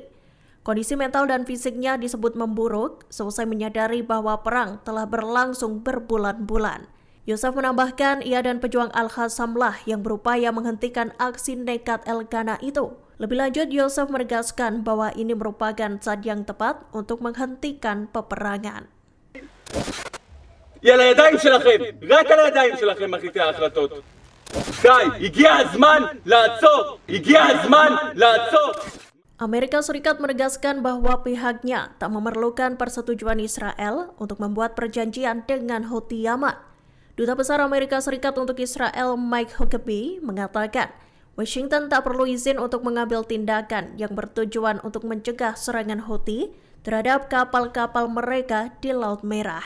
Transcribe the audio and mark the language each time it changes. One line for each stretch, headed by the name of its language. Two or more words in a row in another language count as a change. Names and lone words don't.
Indonesian: Kondisi mental dan fisiknya disebut memburuk selesai menyadari bahwa perang telah berlangsung berbulan-bulan. Yosef menambahkan ia dan pejuang Al-Qassam lah yang berupaya menghentikan aksi nekat Elkanah itu. Lebih lanjut, Yosef menegaskan bahwa ini merupakan saat yang tepat untuk menghentikan peperangan.
Hebrew: היא על הידיים שלכם, רק על הידיים שלכם מחליטי ההחלטות. די, הגיע הזמן לעצור, הגיע הזמן לעצור.
Indonesian: Amerika Serikat menegaskan bahwa pihaknya tak memerlukan persetujuan Israel untuk membuat perjanjian dengan Houthi Yaman. Duta Besar Amerika Serikat untuk Israel Mike Huckabee mengatakan Washington tak perlu izin untuk mengambil tindakan yang bertujuan untuk mencegah serangan Houthi terhadap kapal-kapal mereka di Laut Merah.